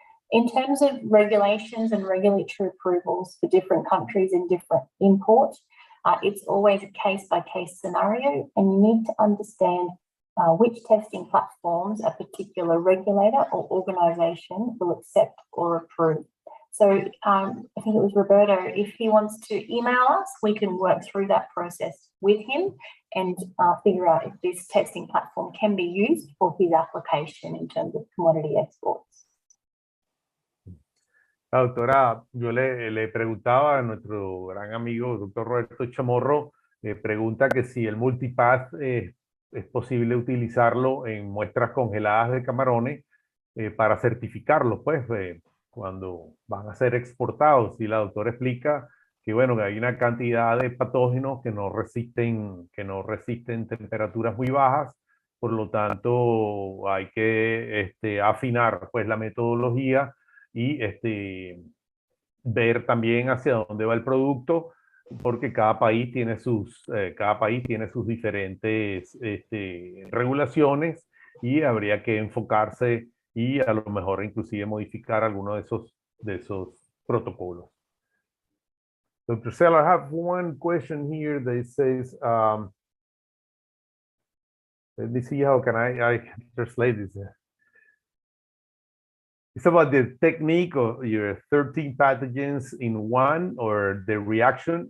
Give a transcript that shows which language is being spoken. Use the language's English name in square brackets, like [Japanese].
[English] In terms of regulations and regulatory approvals for different countries and different imports, it's always a case-by-case scenario, and you need to understand which testing platforms a particular regulator or organisation will accept or approve. So I think it was Roberto, if he wants to email us, we can work through that process with him and figure out if this testing platform can be used for his application in terms of commodity exports. [Spanish] La doctora, yo le preguntaba a nuestro gran amigo, doctor Roberto Chamorro, pregunta que si el Multipath es posible utilizarlo en muestras congeladas de camarones para certificarlos, pues, cuando van a ser exportados. Y la doctora explica que, bueno, que hay una cantidad de patógenos que no resisten temperaturas muy bajas, por lo tanto hay que afinar, pues, la metodología y ver también hacia dónde va el producto, porque cada país tiene sus diferentes regulaciones y habría que enfocarse y a lo mejor inclusive modificar alguno de esos protocolos. [English] Dr. Sellars, I have one question here that says, let me see how can I translate this. It's about the technique of your 13 pathogens in one, or the reaction.